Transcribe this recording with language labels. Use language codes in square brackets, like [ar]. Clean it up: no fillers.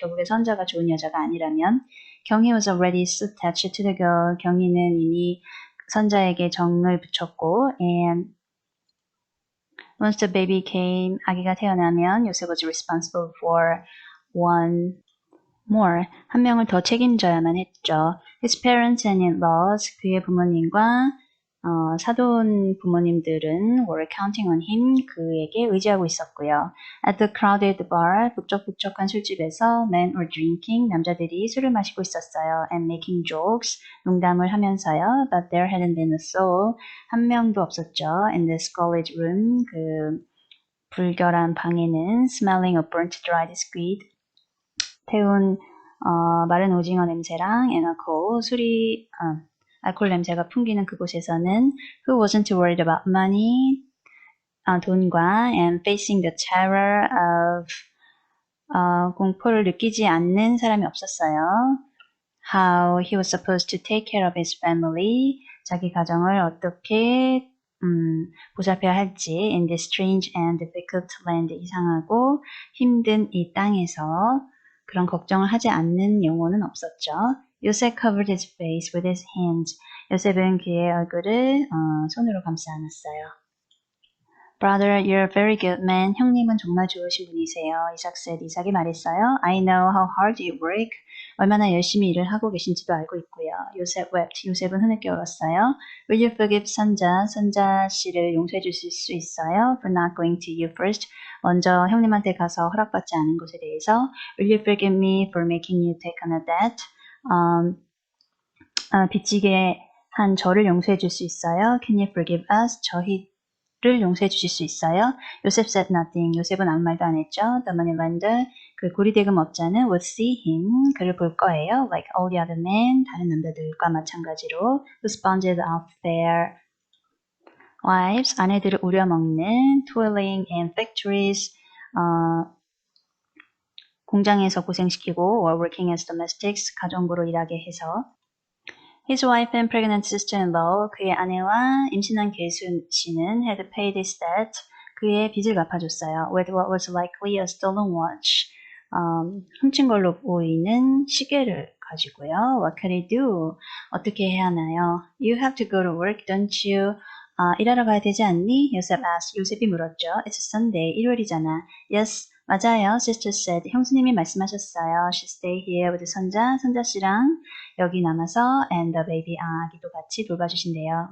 [ko] 결국에 선자가 좋은 여자가 아니라면. [en] 경희 was already so attached to the girl. [ko] 경희는 이미 선자에게 정을 붙였고 [en] and once the baby came, [ko] 아기가 태어나면 요셉 [en] was responsible for one more, [ko] 한 명을 더 책임져야만 했죠. [en] His parents and in-laws, [ko] 그의 부모님과 사돈 부모님들은 [en] were counting on him, [ko] 그에게 의지하고 있었고요. [en] At the crowded bar, [ko] 북적북적한 술집에서 [en] men were drinking, [ko] 남자들이 술을 마시고 있었어요. [en] And making jokes, [ko] 농담을 하면서요. [en] But there hadn't been a soul, [ko] 한 명도 없었죠. [en] In the squalid room, [ko] 그 불결한 방에는 [en] smelling of burnt dried squid, [ko] 태운 마른 오징어 냄새랑 [en] and alcohol, [ko] 알코올 냄새가 풍기는 그곳에서는 [en] who wasn't worried about money, [ko] 돈과 [en] and facing the terror of [ko] 공포를 느끼지 않는 사람이 없었어요. [en] How he was supposed to take care of his family, [ko] 자기 가정을 어떻게 보살펴야 할지 [en] in this strange and difficult land [ko] 이상하고 힘든 이 땅에서 그런 걱정을 하지 않는 영혼은 없었죠. [en] 요셉 covered his face with his hands. [ko] 요셉은 그의 얼굴을 손으로 감싸 안았어요. [en] Brother, you're a very good man. [ko] 형님은 정말 좋으신 분이세요. [en] 이삭 said. [ko] 이삭이 말했어요. [en] I know how hard you work. [ko] 얼마나 열심히 일을 하고 계신지도 알고 있고요. [en] 요셉 wept. [ko] 요셉은 흐느껴 울었어요. [en] Will you forgive 선자? [ko] 선자 씨를 용서해 주실 수 있어요? [en] For not going to you first. [ko] 먼저 형님한테 가서 허락받지 않은 것에 대해서. [en] Will you forgive me for making you take on a debt? [ko] 빚지게 한 저를 용서해 줄 수 있어요? [en] Can you forgive us? [ko] 저희를 용서해 주실 수 있어요? [en] 요셉 said nothing. [ko] 요셉은 아무 말도 안 했죠. [en] The moneylender, [ko] 그 고리대금 업자는 [en] would see him, [ko] 그를 볼 거예요. [en] Like all the other men, [ko] 다른 남자들과 마찬가지로 [en] who sponged off their wives, [ko] 아내들을 우려먹는 [en] toiling in factories, [ko] 공장에서 고생시키고 [en] or working as domestics, [ko] 가정부로 일하게 해서 [en] His wife and pregnant sister-in-law, [ko] 그의 아내와 임신한 계수 씨는 [en] had paid his debt, [ko] 그의 빚을 갚아줬어요. [en] With what was likely a stolen watch, [ko] 훔친 걸로 보이는 시계를 가지고요. [en] What could he do? [ko] 어떻게 해야 하나요? [en] You have to go to work, don't you? [ko] 일하러 가야 되지 않니? 요셉 [en] asked. [ko] 요셉이 물었죠. [en] It's Sunday, [ko] 일요일이잖아. [en] Yes, [ko] 맞아요. [en] Sister said. [ko] 형수님이 말씀하셨어요. [en] She stay here with [ko] 선자 씨랑 여기 남아서 [en] and the baby, [ko] 아기도 같이 돌봐주신대요.